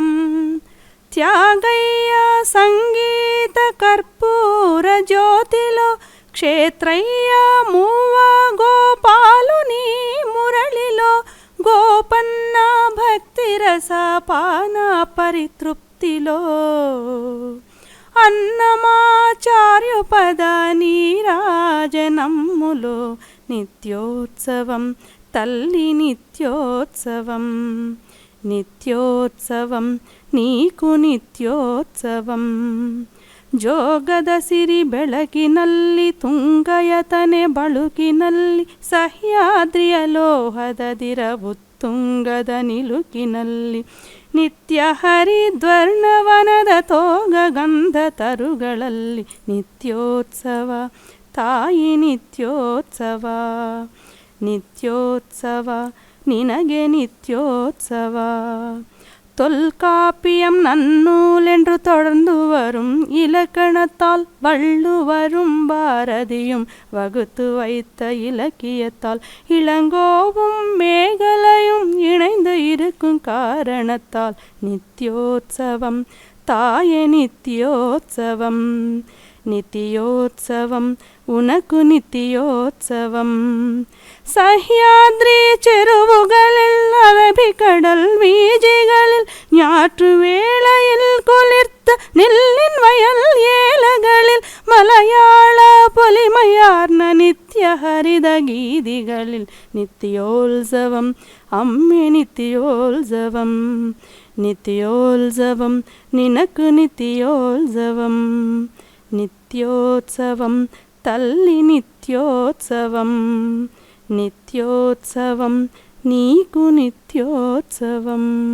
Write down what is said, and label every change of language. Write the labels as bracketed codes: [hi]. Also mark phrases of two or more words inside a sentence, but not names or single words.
[te] త్యాగయ్య సంగీత కర్పూర జ్యోతిలో, క్షేత్రయ్య మూవ గోపాలుని మురళిలో, గోపన్న భక్తి రసపాన పరితృప్తిలో, అన్నమాచార్యుపద నీరాజనమ్ములో. నిత్యోత్సవం తల్లి నిత్యోత్సవం, నిత్యోత్సవం నీకు నిత్యోత్సవం. [kn] ಜೋಗದ ಸಿರಿ ಬೆಳಕಿನಲ್ಲಿ ತುಂಗಯತನೆ ಬಳುಕಿನಲ್ಲಿ, ಸಹ್ಯಾದ್ರಿಯ ಲೋಹದ ದಿರವು ತುಂಗದ ನಿಲುಕಿನಲ್ಲಿ, ನಿತ್ಯ ಹರಿದ್ವರ್ಣವನದ ತೋಗ ಗಂಧ ತರುಗಳಲ್ಲಿ. ನಿತ್ಯೋತ್ಸವ ತಾಯಿ ನಿತ್ಯೋತ್ಸವ, ನಿತ್ಯೋತ್ಸವ ನಿನಗೆ ನಿತ್ಯೋತ್ಸವ. [ta] தொல்காப்பியம் நன்னூலென்று தொடர்ந்து வரும் இலக்கணத்தால், வள்ளுவரும் பாரதியும் வகுத்து வைத்த இலக்கியத்தால், இளங்கோவும் மேகலையும் இணைந்து இருக்கும் காரணத்தால். நித்யோத்சவம் தாயே நித்யோத்சவம், நித்யோத்சவம் உனக்கு நித்யோத்சவம். [ml] സഹ്യാദ്രി ചെരുവുകളിൽ അറബിക്കടൽ വീജികളിൽ, ഞാറ്റുവേളയിൽ കുളിർത്ത നെല്ലിൻ വയൽ ഏലകളിൽ, മലയാള പൊലിമയാർന്ന നിത്യഹരിത ഗീതികളിൽ. നിത്യോത്സവം അമ്മേ നിത്യോത്സവം, നിത്യോത്സവം നിനക്ക് നിത്യോത്സവം. [te] నిత్యోత్సవం తల్లి నిత్యోత్సవం, నిత్యోత్సవం నీకు నిత్యోత్సవం.